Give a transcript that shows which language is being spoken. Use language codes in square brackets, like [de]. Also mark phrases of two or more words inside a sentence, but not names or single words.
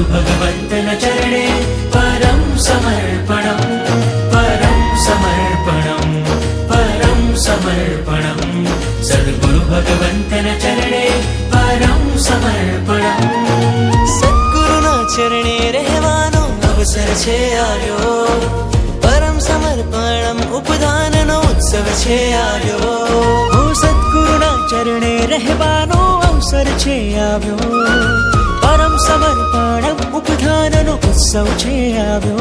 [sa] भगवन्तन चरणे परं समर्पणं परं समर्पणं परं समर्पणं सद्गुरु भगवन्तन चरणे परं समर्पणं [gu] સદગુરુના ચરણે રહેવાનો અવસર છે આવ્યો પરમ સમર્પણમ ઉપદાનનો ઉત્સવ છે આવ્યો સદગુરુના ચરણે રહેવાનો અવસર છે આવ્યો પરમ સમર્પણમ ઉપદાનનો ઉત્સવ છે આવ્યો